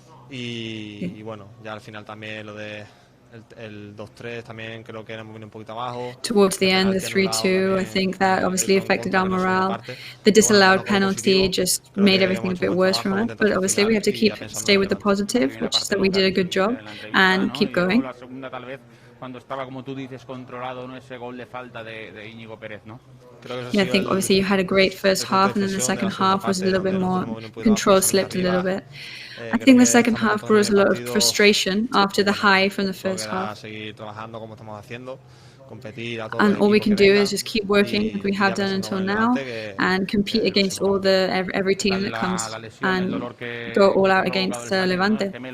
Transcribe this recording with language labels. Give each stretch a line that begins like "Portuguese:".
Spanish: y bueno, ya al final también lo de el 2-3 también creo que hemos venido un poquito abajo.
English: Towards the end, the 3-2, I think that obviously affected our morale. The disallowed penalty just made everything a bit worse for us. But obviously, we have to stay with the positive, which is that we did a good job, and keep going.
Spanish: Cuando estaba, como tú dices, controlado, ¿no? Ese gol de falta de Íñigo Pérez, ¿no?
English: Yeah, I think obviously you had a great first half, and then the second half was a little bit more control slipped a little bit. I think the second half brought us a lot of frustration after the high from the first half. And all we can do is just keep working like we have done until now and compete against every team that comes and go all out against Levante.